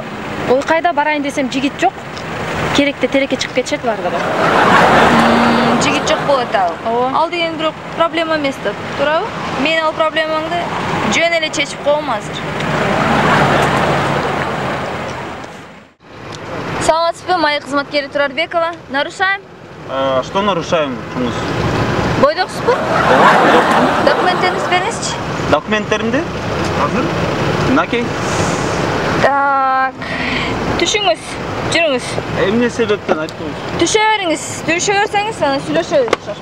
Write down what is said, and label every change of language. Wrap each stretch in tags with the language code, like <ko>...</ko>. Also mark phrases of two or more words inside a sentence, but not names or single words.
<ky>Ой, кайда барайын десем жигит жок. Керекте телекке чыгып кетишет бардыгы. Жигит жок болот ал. Ооба. Ал деген бирок проблема эмес да, туурабы? Мен ал проблемаңды жөн эле чечип коем азыр. Саламатсызбы, моя кызматкери Турарбекова.</ky> <ru>Нарушаем? Что нарушаем,</ru> <ky>Чуңуз? Бойдоксузбу? Документтериңизди бериңизчи. Документтеримди? Азыр? Мынакей. Так. Түшүңүз, жүрүңүз. Эмне себептен айттыңыз? Түшө бериңиз. Түшө берсеңиз, анан сүйлөшөбүз.</ky>